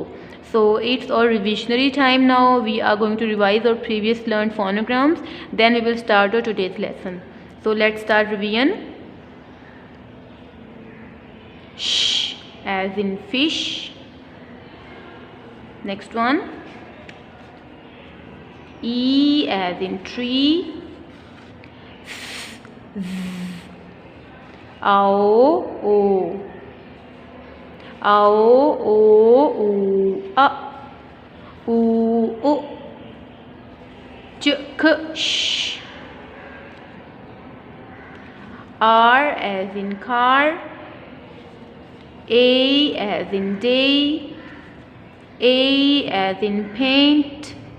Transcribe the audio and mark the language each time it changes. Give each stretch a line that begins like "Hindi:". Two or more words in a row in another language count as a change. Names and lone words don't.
English: So it's our revisionary time now. We are going to revise our previous learned phonograms, then we will start our today's lesson. So let's start revision. Sh as in fish. Next one. E as in tree. Ao o. Ao o u a. U o. Ch k sh. R as in car. A as in day. A as in paint.